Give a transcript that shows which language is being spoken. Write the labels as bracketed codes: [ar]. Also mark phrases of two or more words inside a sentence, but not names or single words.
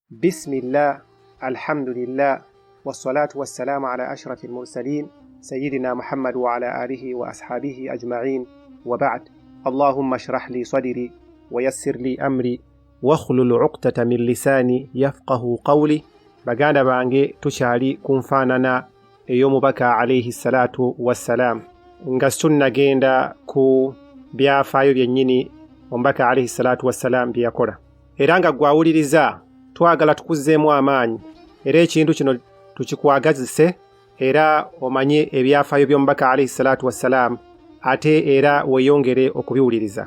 [ar] بسم الله الحمد لله والصلاة والسلام على أشرف المرسلين سيدنا محمد وعلى آله وأصحابه أجمعين وبعد. اللهم اشرح لي صدري ويسر لي أمري واخلل عقدة من لساني يفقه قولي. [lg] baganda bange tukyali kunfaanana ey'omubaka [ar] عليه الصلاة والسلام [lg] nga tunnagenda ku byafaayo byennyini omubaka [ar] عليه الصلاة والسلام [lg] bye yakola era nga gwawuliriza twagala tukuzzeemu amaanyi era ekintu kino tukikwagazise era omanye ebyafaayo by'omubaka [ar] عليه الصلاة والسلام [lg] ate era weeyongere okubiwuliriza.